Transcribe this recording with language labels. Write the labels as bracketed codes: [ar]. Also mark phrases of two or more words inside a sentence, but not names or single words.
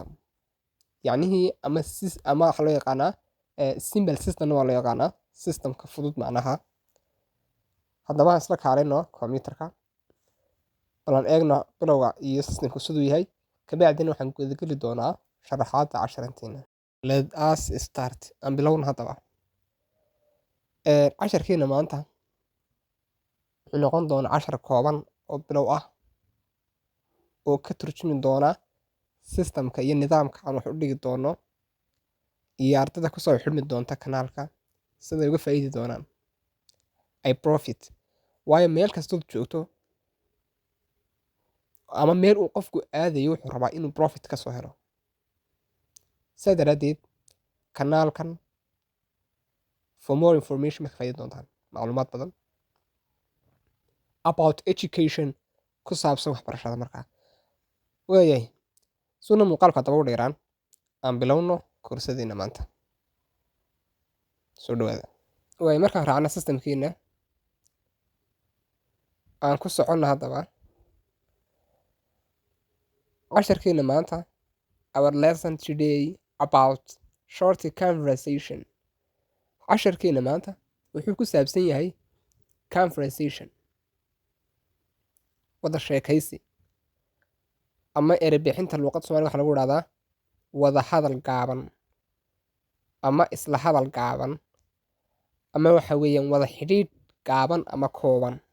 [so] Yacnihii ama waxaa loo yaqaanaa [en] simple system [so] waa loo yaqaanaa systemka fudud macnaha. Haddaba aan isla kaalino computerka balan eegno bilowga iyo systemku siduu yahay, kabacdina waxaan gudageli doonaa sharaxaadda casharanteena. [en] Let us start. [so] Aan bilowno haddaba. Casharkeena maanta wuxuu noqon doonaa cashar kooban oo bilow ah oo ka turjumi doona systemka iyo nidaamka aan wax u dhigi doono iyo ardayda ku soo xidhmi doonta kanaalka siday uga faa'iidi doonaan. [en] I profit. [so] Waayo meel kastood joogto ama meel uu qofku aadayo wuxuu rabaa inuu profit ka soo helo. Sidaa daraaddeed kanaalkan [en] for more information [so] ma ka faa'iidi doontaan macluumaad badan [en] about education [so] ku saabsan waxbarashada. Markaa waayahay suna muuqaalka haddaba u dheeraan aan bilowno koorsadeena maanta. Soo dhawaada. Waay markaan raacna systemkeena aan ku soconna haddaba casharkeena maanta. [en] Our lesson today about short conversation. [so] Casharkeena maanta wuxuu ku saabsan yahay conversation, wada sheekaysi ama erebixinta luuqadda Soomaaliga waxa lagu yiraahdaa wada hadal gaaban ama isla hadal gaaban ama waxa weeyaan wada xidhiidh gaaban ama kooban.